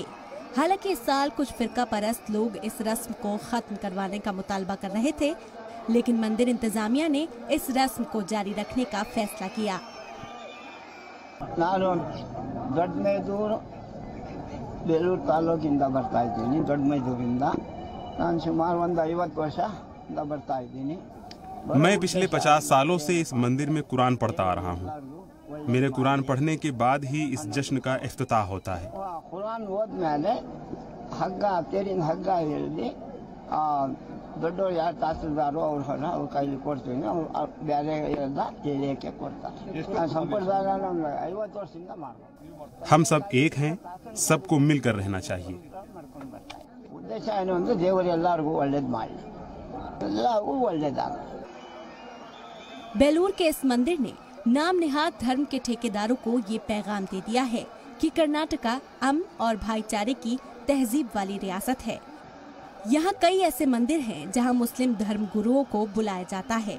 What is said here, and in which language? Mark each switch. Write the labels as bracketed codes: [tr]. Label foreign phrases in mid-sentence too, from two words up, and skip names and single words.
[hi] हालांकि इस साल कुछ फिरका परस्त लोग इस रस्म को खत्म करवाने का मुतालबा कर रहे थे, लेकिन मंदिर इंतजामिया ने इस रस्म को जारी रखने का फैसला किया। [kn] ಬೇಲೂರ್ ತಾಲೂಕಿಂದ ಬರ್ತಾ ಇದ್ದೀನಿ, ದೊಡ್ಡ ಮೈದೂರಿಂದ। ನಾನು ಸುಮಾರು ಒಂದು 50 ವರ್ಷದಿಂದ ಬರ್ತಾ ಇದ್ದೀನಿ। [hi] मैं पिछले 50 सालों से इस मंदिर में कुरान पढ़ता आ रहा हूँ। मेरे कुरान पढ़ने के बाद ही इस जश्न का इफ्तिताह होता है। [kn] कुरान ಓದ್ಮೇಲೆ ಹಗ್ಗ ತೇರಿನ ಹಗ್ಗ ಹಿಡಿದು ದೊಡ್ಡವರು ಯಾರು ತಾಸದಾರೋ ಅವ್ರ ಕೈಲಿ ಕೊಡ್ತೀನಿ, ಅವ್ರು ಬೇರೆ ಎಲ್ಲ ತಿಳಿಯಕ್ಕೆ ಕೊಡ್ತಾರೆ। ಸಂಪ್ರದಾಯ ನಮ್ಗೆ 50 ವರ್ಷದಿಂದ ಮಾಡ್ಬೋದು। [hi] हम सब एक हैं, सबको मिलकर रहना चाहिए। [kn] ಉದ್ದೇಶ ಏನು ಅಂದ್ರೆ ದೇವರು ಎಲ್ಲರಿಗೂ ಒಳ್ಳೇದು ಮಾಡಲಿ, ಎಲ್ಲರಿಗೂ ಒಳ್ಳೇದಾಗಲಿ। [hi] बेलूर के इस मंदिर ने नाम निहाद धर्म के ठेकेदारों को ये पैगाम दे दिया है कि कर्नाटका अमन और भाईचारे की तहजीब वाली रियासत है। यहाँ कई ऐसे मंदिर हैं जहाँ मुस्लिम धर्म गुरुओं को बुलाया जाता है।